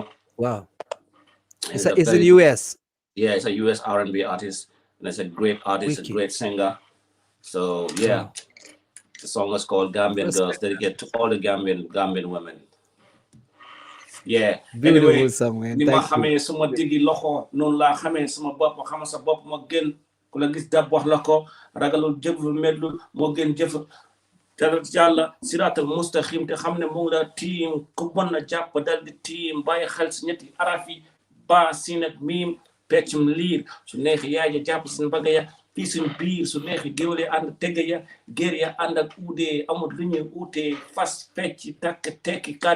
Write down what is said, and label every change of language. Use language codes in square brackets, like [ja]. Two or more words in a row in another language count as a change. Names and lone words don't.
[en] Wow. It's in the US. Yeah, it's a US R&B artist, and it's a great artist, a great singer. So yeah, the song is called Gambian Girls, dedicated to all the Gambian women. Yeah. Beautiful Anyway, song, man. [wo] Ni ma xamee suma digi loxo noonu laa xamee suma bopp xama sa bopp ma gën ku la gis dab wax la ko ragalul jëf medlu moo gën jëf jaral ci yàlla [ar] الصراط المستقيم [wo] te xam ne mu ngi la tiim ku bon na jàpp dal di tiim bàyyi xel si ñetti araf yi ba siin ak miim peccum liir su neexi yaay ja jàpp si mbagg ya fii suñ biir su neexi géwle ànd tegg ya géer ya ànd ak uudee amul lu ñuy uutee fas fecc takk tekki kàddu